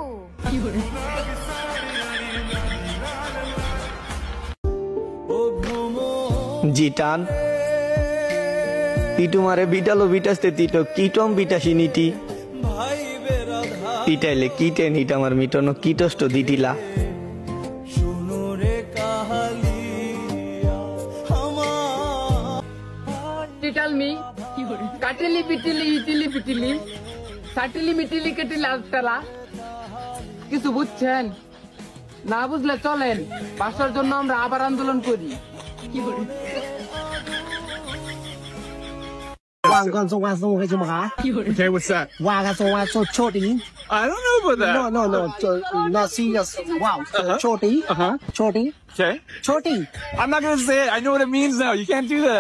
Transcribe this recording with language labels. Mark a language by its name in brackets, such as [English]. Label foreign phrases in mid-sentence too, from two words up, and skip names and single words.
[Bangla] জিটান তিটুমারে বিটালো বিটাসতে তিটো কিটম বিটাসি নিটি তিটাইলে কিটে নিট আমার মিটনো কিটষ্ট দিটিলা [English] Tell me, [Bangla] কাটিলি পিটিলি ইটিলি পিটিলি সাটিলি মিটিলি কেটিলি আলটালা কিছু বুঝছেন না বুঝলে চলেন ভাষার জন্য আমরা আবার আন্দোলন করি [English] Okay, what's that? I don't know about that. No, not serious. Wow, choti. Choti. Okay. Choti. I'm not gonna say it. I know what it means now. You can't do that.